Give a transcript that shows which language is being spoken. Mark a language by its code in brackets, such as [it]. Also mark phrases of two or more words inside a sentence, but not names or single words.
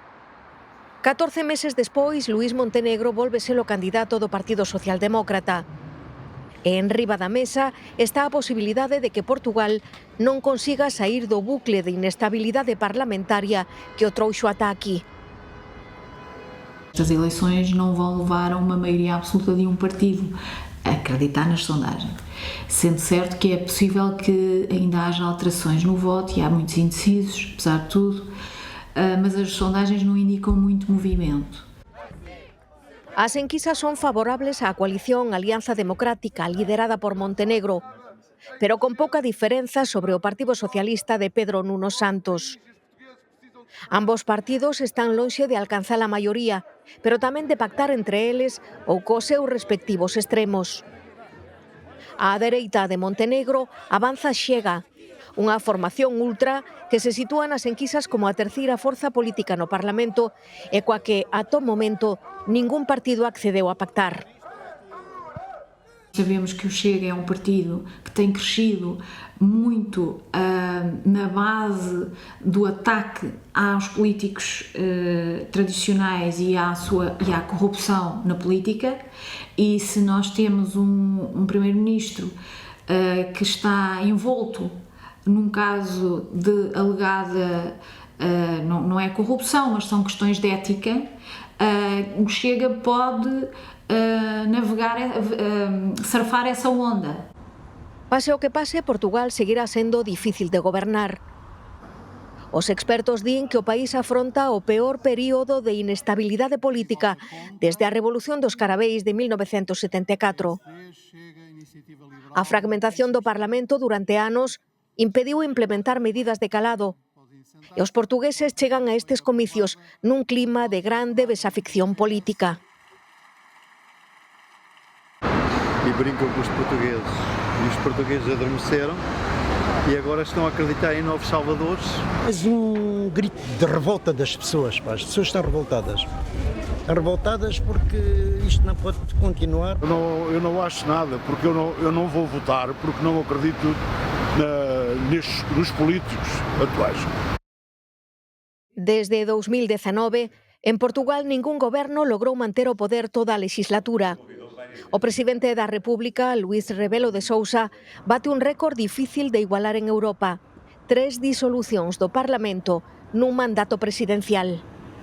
[gl] 14 meses despois, Luís Montenegro volve ser o candidato do Partido Socialdemócrata. E enriba da mesa está a posibilidade de que Portugal non consiga saír do bucle de inestabilidade parlamentaria que o trouxo ata aquí. [pt] Estas eleições não vão levar a uma maioria absoluta de um partido, acreditar nas sondagens. Sendo certo que é possível que ainda haja alterações no voto e há muitos indecisos, apesar de tudo, mas as sondagens não indicam muito movimento. [gl] As enquisas son favorables á coalición Alianza Democrática, liderada por Montenegro, pero con pouca diferenza sobre o Partido Socialista de Pedro Nuno Santos. Ambos partidos están lonxe de alcanzar a maioría, pero tamén de pactar entre eles ou cos seus respectivos extremos. A dereita de Montenegro avanza Chega, unha formación ultra que se sitúa nas enquisas como a terceira forza política no Parlamento e coa que, ata o momento, ningún partido accedeu a pactar. [pt] Sabemos que o Chega é um partido que tem crescido muito na base do ataque aos políticos tradicionais e à corrupção na política, e se nós temos um primeiro-ministro que está envolto num caso de alegada, não é corrupção, mas são questões de ética, o Chega pode surfar essa onda. [gl] Pase o que pase, Portugal seguirá sendo difícil de gobernar. Os expertos din que o país afronta o peor período de inestabilidade política desde a Revolución dos Carabeis de 1974. A fragmentación do Parlamento durante anos impediu implementar medidas de calado, e os portugueses chegan a estes comicios nun clima de grande desafección política. [pt] E brincam com os portugueses. E os portugueses adormeceram e agora estão a acreditar em novos salvadores. Mas um grito de revolta das pessoas, pá. As pessoas estão revoltadas. Estão revoltadas porque isto não pode continuar. Eu não acho nada, porque eu não vou votar, porque não acredito nos políticos atuais. [gl] Desde 2019, en Portugal ningún goberno logrou manter o poder toda a legislatura. O presidente da República, Luís Rebelo de Sousa, bate un récord difícil de igualar en Europa: 3 disolucións do Parlamento nun mandato presidencial.